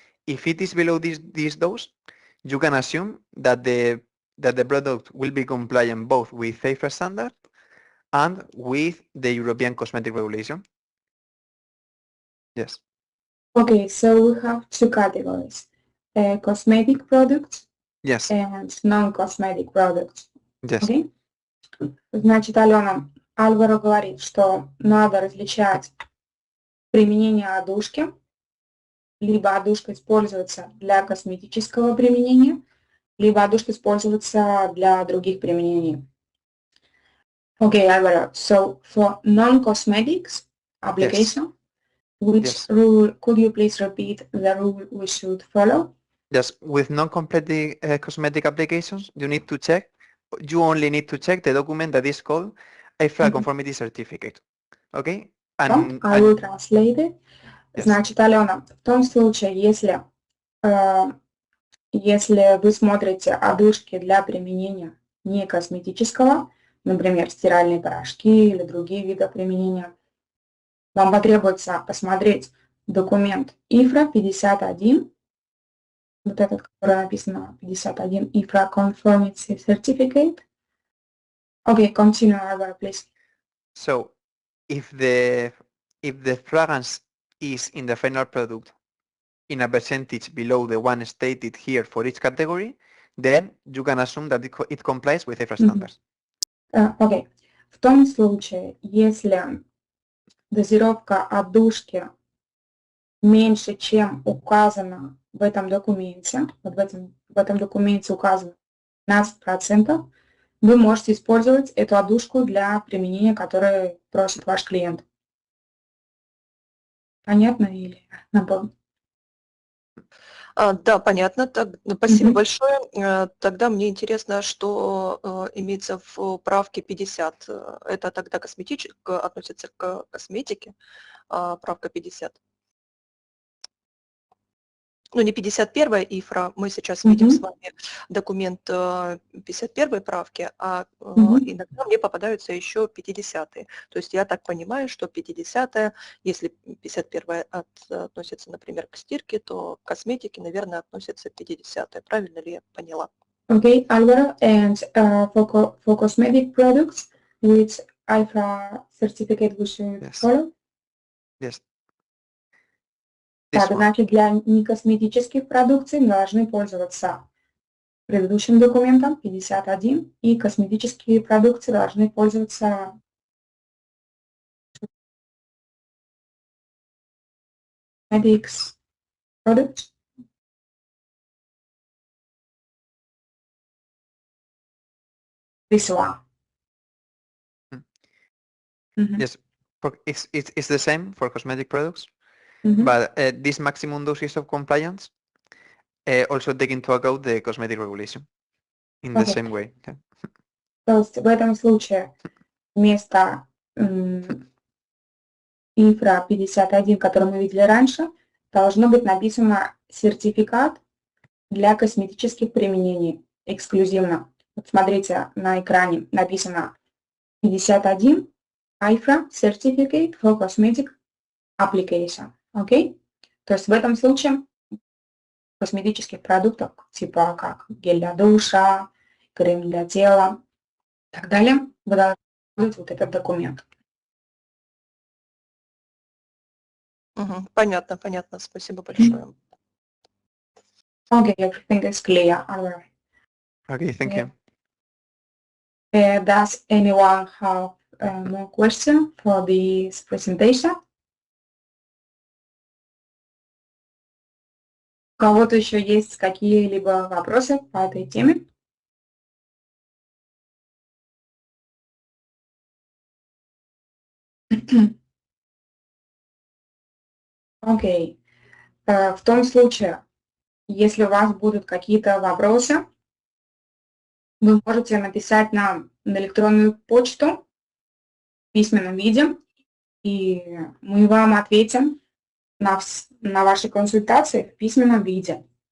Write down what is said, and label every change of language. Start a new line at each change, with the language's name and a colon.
English: If it is below this dose, you can assume that the product will be compliant both with IFRA standard and with the European cosmetic regulation. Yes. Okay, so we have two categories, cosmetic products and non-cosmetic products. Yes. Okay?
Russian: Значит, Алена, Альваро говорит, что надо различать применение одушки, либо одушка используется для косметического применения, либо одушка используется для других применений.
English: Okay, Alvaro, so for non-cosmetics application, which rule, could you please repeat the rule we should follow? Yes, with non-cosmetic cosmetic applications, you only need to check the document that is called IFRA conformity certificate. Okay? And I will translate it. Yes.
Russian: Значит, Алена, в том случае, если вы смотрите одушки для применения не косметического, например, стиральные порошки или другие виды применения, вам потребуется посмотреть документ IFRA 51, вот этот, который написано 51 IFRA Conformity Certificate.
English: Okay, continue, Alvaro, please. So, if the fragrance is in the final product in a percentage below the one stated here for each category, then you can assume that it complies with IFRA standards. Okay.
Russian: В том случае, если дозировка отдушки меньше, чем указано в этом документе, вот в этом документе указано 15%, вы можете использовать эту отдушку для применения, которое просит ваш клиент. Понятно или напомню? Да, понятно. Так, спасибо большое. Тогда мне интересно, что имеется в правке 50. Это тогда относится к косметике, правка 50. Ну, не 51-я ИФРА, мы сейчас видим с вами документ 51-й правки, а иногда мне попадаются еще 50-е. То есть я так понимаю, что 50-я, если 51-я относится, например, к стирке, то к косметике, наверное, относится 50-я. Правильно ли я поняла?
English: Okay, Alvaro, and for cosmetic products, which IFRA certificate we should follow? Yes.
Russian: Так, значит, для некосметических продукций мы должны пользоваться предыдущим документом 51, и косметические продукции должны пользоваться
English: cosmetics products. This one. Yes, it's the same for cosmetic products, Mhm. but this maximum doses of compliance also take into account the cosmetic regulation in the Okay. same way. Okay.
Russian: То есть в этом случае вместо цифра 51, который мы видели раньше, должно быть написано сертификат для косметических применений эксклюзивно. Вот смотрите, на экране написано 51 IFRA Certificate for Cosmetic Application. Окей? То есть в этом случае косметических продуктов, типа как гель для душа, крем для тела и так далее, вы должны быть вот этот документ. Понятно, понятно. Спасибо большое.
English: Okay, everything is clear. Alright. Okay, thank you. Does anyone have more questions for this presentation?
Russian: У кого-то еще есть какие-либо вопросы по этой теме? Окей. В том случае, если у вас будут какие-то вопросы, вы можете написать нам на электронную почту в письменном виде, и мы вам ответим на ваши консультации в письменном виде.